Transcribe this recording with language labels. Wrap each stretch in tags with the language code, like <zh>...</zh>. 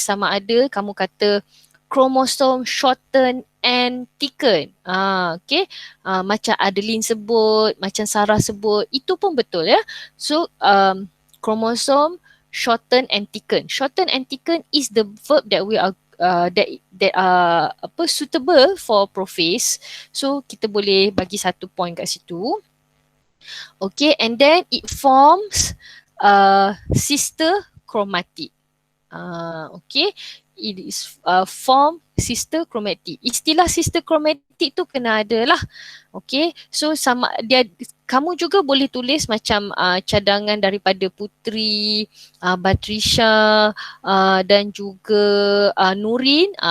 <ms>Sama ada kamu kata</ms> <en>chromosome shorten and thicken. Okay.</en> <ms>Macam Adeline sebut, macam Sarah sebut, itu pun betul ya.</ms> <en>So chromosome shorten and thicken. Shorten and thicken is the verb that we are that are suitable for prophase.</en> <ms>So kita boleh bagi 1 point kat situ.</ms> <en>Okay, and then it forms sister chromatic. Okay, it is form sister chromatic.</en> <ms>Istilah sister chromatic tu kena ada lah. Okay, so sama dia, kamu juga boleh tulis macam cadangan daripada Putri, Batrisha dan juga Nurin.</ms>